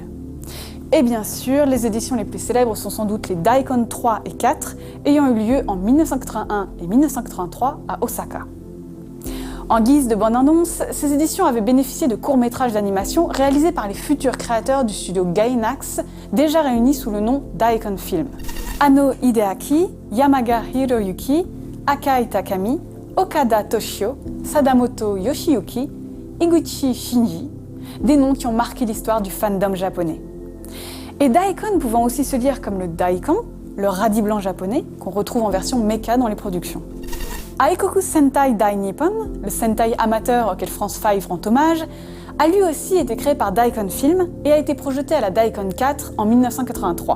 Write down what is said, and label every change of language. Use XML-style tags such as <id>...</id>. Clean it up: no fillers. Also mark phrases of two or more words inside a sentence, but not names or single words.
<fr>Et bien sûr, les éditions les plus célèbres sont sans doute les Daikon 3 et 4, ayant eu lieu en 1981 et 1983 à Osaka. En guise de bande-annonce, ces éditions avaient bénéficié de courts-métrages d'animation réalisés par les futurs créateurs du studio Gainax, déjà réunis sous le nom Daikon Film. Anno Hideaki, Yamaga Hiroyuki, Akai Takami, Okada Toshio, Sadamoto Yoshiyuki, Iguchi Shinji, des noms qui ont marqué l'histoire du fandom japonais. Et Daikon pouvant aussi se lire comme le Daikon, le radis blanc japonais, qu'on retrouve en version mecha dans les productions. Aikoku Sentai Dai Nippon, le Sentai amateur auquel France 5 rend hommage, a lui aussi été créé par Daikon Film et a été projeté à la Daikon 4 en 1983.</fr>